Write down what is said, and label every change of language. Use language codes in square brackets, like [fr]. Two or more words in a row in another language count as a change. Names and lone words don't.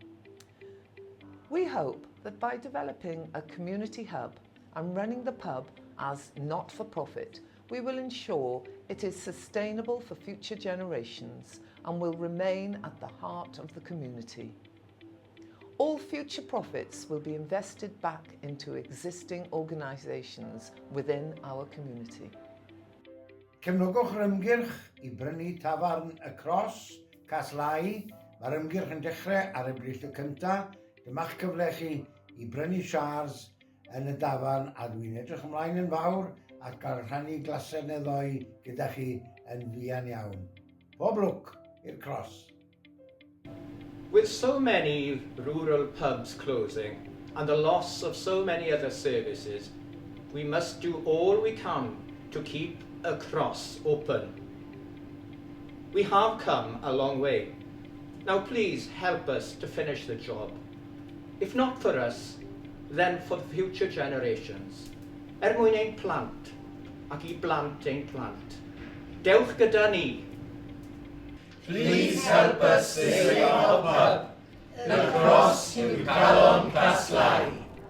[en] We hope that by developing a community hub and running the pub as not-for-profit, we will ensure it is sustainable for future generations and will remain at the heart of the community. All future profits will be invested back into existing organisations within our community. [cy] Cefnogwch yr ymgyrch I brynu tafarn y Cross Cas. Mae'r ymgyrch yn dechrau ar y brillio cyntaf. Dyma'ch cyfle chi I brynu siars yn y dafarn a dwi'n edrych ymlaen yn fawr ac gael rhannu glasau neu ddoi gyda chi yn fuan iawn. Pob lwc i'r Cross. [en] With so many rural pubs closing and the loss of so many other services, we must do all we can to keep a Cross open. We have come a long way. Now please help us to finish the job. If not for us, then for future generations. [cy] Mwyn ein plant ac I blant ein plant. Dewch gyda ni. [en] Please help us save our pub. [cy] The Cross yw Calon Cas.